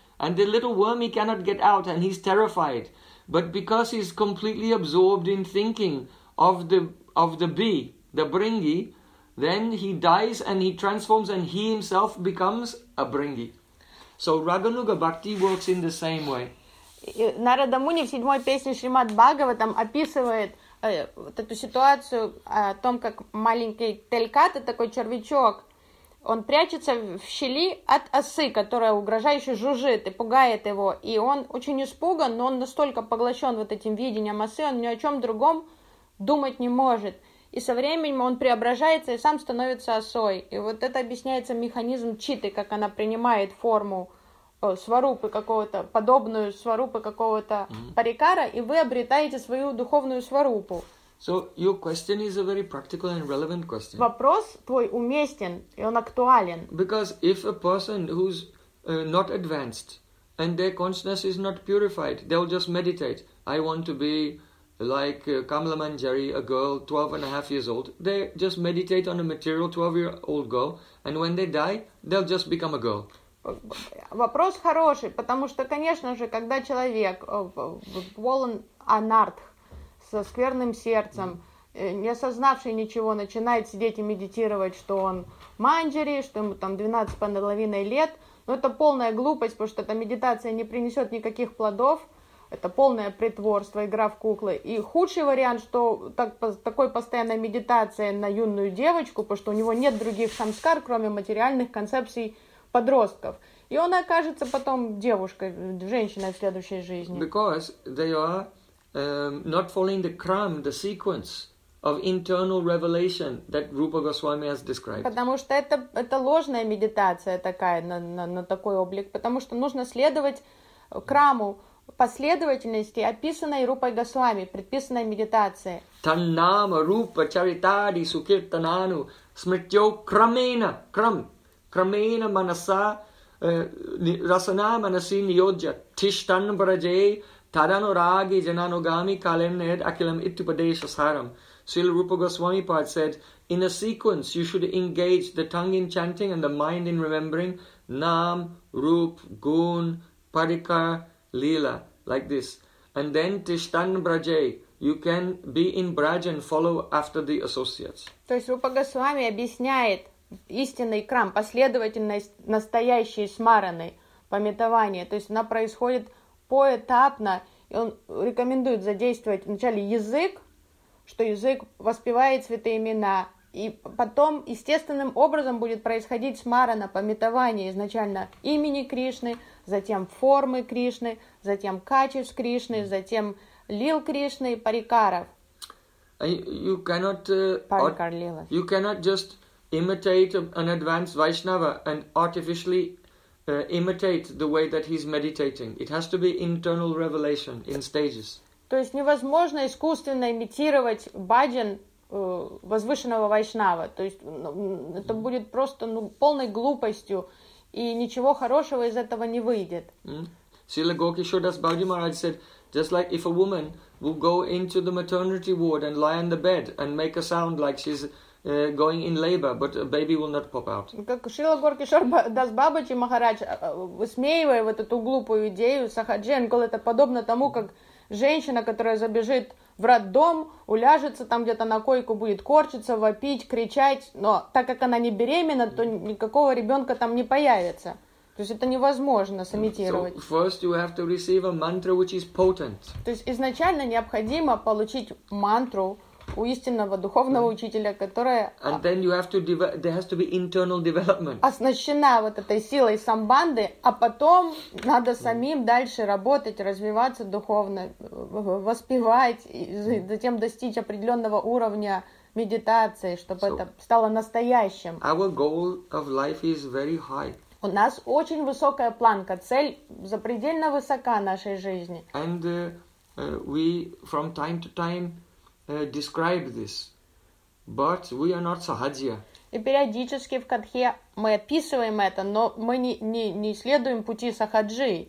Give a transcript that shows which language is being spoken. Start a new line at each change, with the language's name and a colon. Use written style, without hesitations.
English: And the little worm, he cannot get out and he's terrified. But because he's completely absorbed in thinking of the bee, the bringi, then he dies and he transforms and he himself becomes a bringi. So Raganuga Bhakti works in the same way.
Russian: Narada Muni в 7-й песне Шримад Бхагаватам описывает вот эту ситуацию о том, как маленький телькаты, такой червячок, он прячется в щели от осы, которая угрожающе жужжит и пугает его. И он очень испуган, но он настолько поглощен вот этим видением осы, он ни о чем другом думать не может. И со временем он преображается и сам становится осой. И вот это объясняется механизм читы, как она принимает форму сварупы какого-то, подобную сварупы какого-то парикара, и вы обретаете свою духовную сварупу.
English: So your question is a very practical and relevant question.
Russian: Вопрос твой уместен, и он актуален.
English: Because if a person who's not advanced and their consciousness is not purified, they'll just meditate. I want to be like Kamala Manjari, a girl 12 and a half years old. They just meditate on a material 12-year-old girl, and when they die, they'll just become a girl.
Russian: Вопрос хороший, потому что, конечно же, когда человек полон анартх, со скверным сердцем, не осознавший ничего, начинает сидеть и медитировать, что он Манджари, что ему там 12,5 лет, но это полная глупость, потому что эта медитация не принесет никаких плодов, это полное притворство, игра в куклы. И худший вариант, что такой постоянной медитации на юную девочку, потому что у него нет других самскар, кроме материальных концепций подростков. И он окажется потом девушкой, женщиной в следующей жизни.
English: Because they are not following the crumb, the sequence of internal revelation that Rupa Goswami has described.
Russian: Потому что это ложная медитация такая на такой облик, потому что нужно следовать краму последовательности, описанной Рупой Госвами, предписанной медитацией.
Sanskrit: Таннама Рупа Чаритари Сукиртанану Смртьо Крамена Крам Крамена Манаса Расана Манаси Ниоджа Тиштан Браджей Тадану Раги Джанану Гами Каленед Акилам Иттупадеша Сарам.
English: Srila Rupa Goswami Pad said, in a sequence, you should engage the tongue in chanting and the mind in remembering Nam, Rup, Gun, Parikar, Leela, like this. And then Tishtan Brajay, you can be in Braj and follow after the associates.
Russian: То есть Рупа Госвами объясняет истинный крам, последовательность настоящей смараны, памятование. То есть она происходит поэтапно, и он рекомендует задействовать вначале язык, что язык воспевает святые имена, и потом естественным образом будет происходить смарана, памятование изначально имени Кришны, затем формы Кришны, затем качеств Кришны, затем лил Кришны, парикаров.
English: You cannot,
Russian: парикар лила.
English: You cannot just imitate an advanced Vaishnava and artificially imitate the way that he's meditating. It has to be internal revelation in stages.
Russian: То есть невозможно искусственно имитировать баджан возвышенного вайшнава. То есть это будет просто полной глупостью, и ничего хорошего из этого не выйдет.
English: Srila Gokishodas Bhagavati Maharaj said, just like if a woman will go into the maternity ward and lie on the bed and make a sound like she's going in labor, but a baby will not pop out.
Russian: Как Шрила Горкишор Дас Бабаджи Махарадж, высмеивая вот эту глупую идею, сахаджан, говорит, это подобно тому, как женщина, которая забежит в роддом, уляжется там где-то на койку, будет корчиться, вопить, кричать, но так как она не беременна, то никакого ребенка там не появится. То есть это невозможно сымитировать.
English: So first you have to receive a mantra, which is potent.
Russian: То есть изначально необходимо получить мантру у истинного духовного учителя, которая
English: and then you have to there has to be internal development.
Russian: Оснащена вот этой силой самбанды, а потом надо самим дальше работать, развиваться духовно, воспевать, и затем достичь определенного уровня медитации, чтобы это стало настоящим.
English: Our goal of life is very high.
Russian: У нас очень высокая планка, цель запредельно высока нашей жизни.
English: And we from time to time describe this, but we are not sahajya.
Russian: И периодически в катхе мы описываем это, но мы не следуем пути сахаджи.